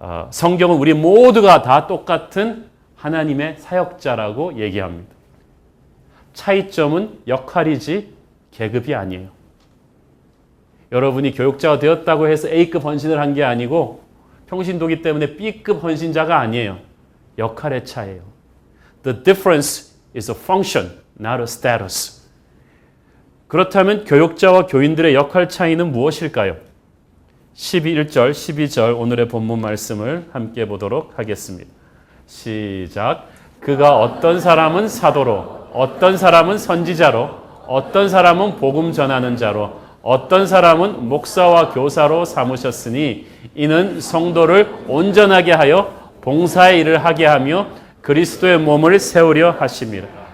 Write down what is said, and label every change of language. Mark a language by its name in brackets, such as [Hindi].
[Korean] 성경은 우리 모두가 다 똑같은 하나님의 사역자라고 얘기합니다. 차이점은 역할이지 계급이 아니에요. 여러분이 교육자가 되었다고 해서 A급 헌신을 한 게 아니고 평신도기 때문에 B급 헌신자가 아니에요. 역할의 차이예요. [English] The difference is a function, not a status. [Korean] 그렇다면 교육자와 교인들의 역할 차이는 무엇일까요? 11절, 12절 오늘의 본문 말씀을 함께 보도록 하겠습니다. 시작. 그가 어떤 사람은 사도로, 어떤 사람은 선지자로, 어떤 사람은 복음 전하는 자로, 어떤 사람은 목사와 교사로 삼으셨으니 이는 성도를 온전하게 하여 봉사의 일을 하게 하며 그리스도의 몸을 세우려 하심이라.